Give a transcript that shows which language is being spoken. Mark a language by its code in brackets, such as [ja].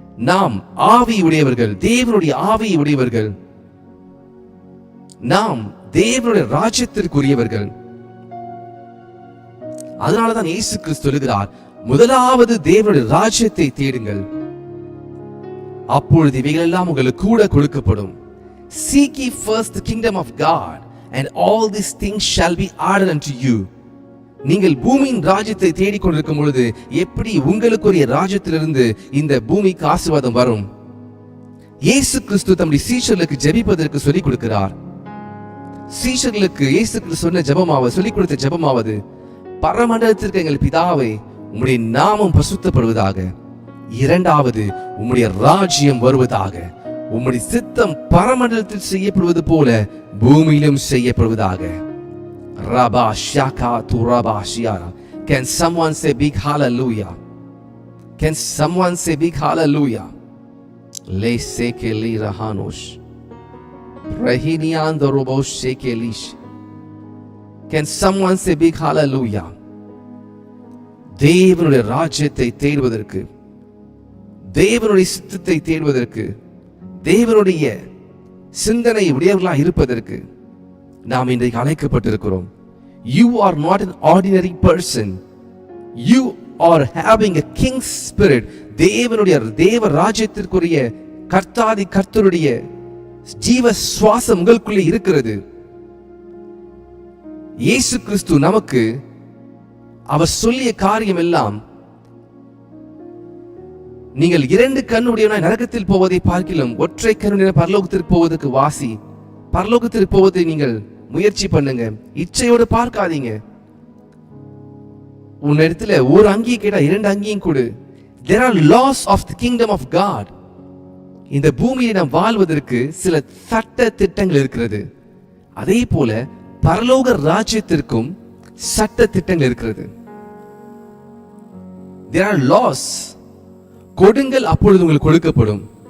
[ta] நாம் ஆவி உடையவர்கள், தேவனுடைய ஆவி உடையவர்கள். நாம் தேவனுடைய ராஜ்யத்திற்குரியவர்கள். அதனாலதான் இயேசு கிறிஸ்து சொல்கிறார், முதலாவது தேவனுடைய ராஜ்யத்தை தேடுங்கள், அப்பொழுது இவைகள் எல்லாம் உங்களுக்கு கூட கொடுக்கப்படும். [en] Seek ye first the kingdom of God, and all these things shall be added unto you. [ta] நீங்கள் பூமியின் ராஜ்யத்தை தேடிக்கொண்டிருக்கும் பொழுது எப்படி உங்களுக்குரிய ராஜ்யத்திலிருந்து இந்த பூமிக்கு ஆசீர்வாதம் வரும்? இயேசு கிறிஸ்து தம்முடைய சீஷர்களுக்கு ஜெபிப்பதற்கு சொல்லிக் கொடுக்கிறார். சீஷர்களுக்கு இயேசு கிறிஸ்து சொன்ன ஜெபமாவது, சொல்லிக் கொடுத்த ஜெபமாவது, பரமண்டலத்திற்கு எங்கள் பிதாவே, உம்முடைய நாமம் பரிசுத்தப்படுவதாக. இரண்டாவது, உம்முடைய ராஜ்யம் வருவதாக. உம்முடைய சித்தம் பரமண்டலத்தில் செய்யப்படுவது போல பூமியிலும் செய்யப்படுவதாக. ரபா Xhaka துரபா ஷியாரா. [en] Can someone say big hallelujah? Can someone say big hallelujah? Le sekeli rahanosh. Rahinian dorobosh sekelish. Can someone say big hallelujah? [ta] தேவனுடைய ராஜ்யத்தை தேடுவதற்கு, தேவனுடைய சித்தத்தை தேடுவதற்கு, தேவனுடைய சிந்தனை உடையவர்களாக இருப்பதற்கு நாம் இன்றைக்கு அழைக்கப்பட்டிருக்கிறோம். [en] You are not an ordinary person. You are having a king's spirit. [ta] தேவ ராஜ்யத்திற்குரிய கர்த்தாதி கர்த்தருடைய ஜீவ சுவாசம் உங்களுக்குள்ளே இருக்கிறது. இயேசு கிறிஸ்து நமக்கு அவர் சொல்லிய காரியம் எல்லாம், நீங்கள் 2 கண்ணுடையவனாய் நரகத்தில் போவதை பார்க்கிலும் ஒற்றை கண்ணுடைய பரலோகத்திற்கு போவதற்கு வாசி. பரலோகத்திற்கு போவதை நீங்கள் முயற்சி பண்ணுங்க, இச்சையோடு பார்க்காதீங்க. உன்னிடத்துல ஒரு அங்கியை கேட்டா 2 அங்கியும் கொடு. [en] There are laws of the kingdom of God. [ta] இந்த பூமியை நாம் வாழ்வதற்கு சில சட்ட திட்டங்கள் இருக்கிறது. அதே போல பரலோக ராஜ்யத்திற்கும் சட்ட திட்டங்கள் இருக்கிறது. [en] There are laws. [ta] கொடுங்கள், அப்பொழுது உங்களுக்கு கொடுக்கப்படும்.